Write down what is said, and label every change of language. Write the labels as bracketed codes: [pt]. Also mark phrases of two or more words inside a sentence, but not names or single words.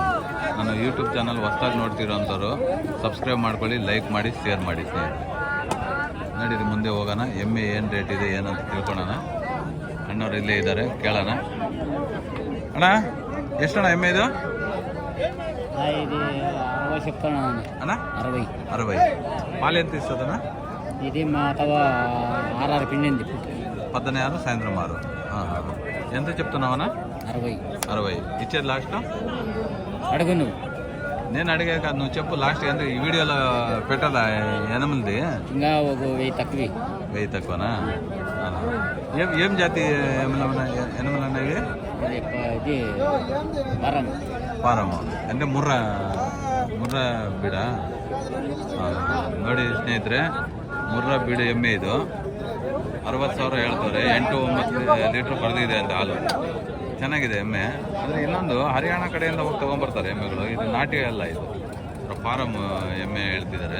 [kn] ನಾನು ಯೂಟ್ಯೂಬ್ ಚಾನಲ್ ಹೊಸ್ದಾಗಿ ನೋಡ್ತಿರೋ ಅಂಥವ್ರು ಸಬ್ಸ್ಕ್ರೈಬ್ ಮಾಡ್ಕೊಳ್ಳಿ, ಲೈಕ್ ಮಾಡಿ, ಶೇರ್ ಮಾಡಿ ಸ್ನೇಹಿತರೆ. ನಡೀರಿ ಮುಂದೆ ಹೋಗೋಣ. ಎಮ್ಮೆ ಏನು ರೇಟ್ ಇದೆ ಏನಂತ ತಿಳ್ಕೊಳ್ಳೋಣ. ಅಣ್ಣವ್ರು ಇಲ್ಲೇ ಇದ್ದಾರೆ, ಕೇಳೋಣ. ಅಣ್ಣ ಎಷ್ಟಣ್ಣ ಎಮ್ಮೆ ಇದು? ಅಣ್ಣ 60. [te] పాలు ఎంత ఇస్తుందన్నా? ఇది మా తవ 6 పిండింది. 16 సాయంత్రం 6. ఎంత చెప్తున్నావన్నా? 60. ఇచ్చేది లాస్ట్ అడుగు నువ్వు. నేను అడిగా కాదు, నువ్వు చెప్పు లాస్ట్. అంటే ఈ వీడియోలో పెట్టదా 8? ఇంకా ఒక 1000 తక్కువ. 1000 తక్కువనా? ఏం జాతి ఎనిమలు అన్నవి? ఇది [kn] ಪಾರಮ್ಮ ಅಂದರೆ ಮುರ್ರ ಬೀಡ. ನೋಡಿ ಸ್ನೇಹಿತರೆ, ಮುರ್ರ ಬೀಡು ಎಮ್ಮೆ ಇದು. 60,000 ಹೇಳ್ತಾರೆ. 8-9 ಲೀಟ್ರ್ ಕರೆದಿದೆ ಅಂತ ಹಾಲು. ಚೆನ್ನಾಗಿದೆ ಎಮ್ಮೆ. ಅಂದರೆ ಇನ್ನೊಂದು ಹರಿಯಾಣ ಕಡೆಯಿಂದ ಹೋಗಿ ತೊಗೊಂಬರ್ತಾರೆ ಎಮ್ಮೆಗಳು. ಇದು ನಾಟಿ ಅಲ್ಲ, ಇದು ಫಾರಮ್ ಎಮ್ಮೆ ಹೇಳ್ತಿದ್ದಾರೆ.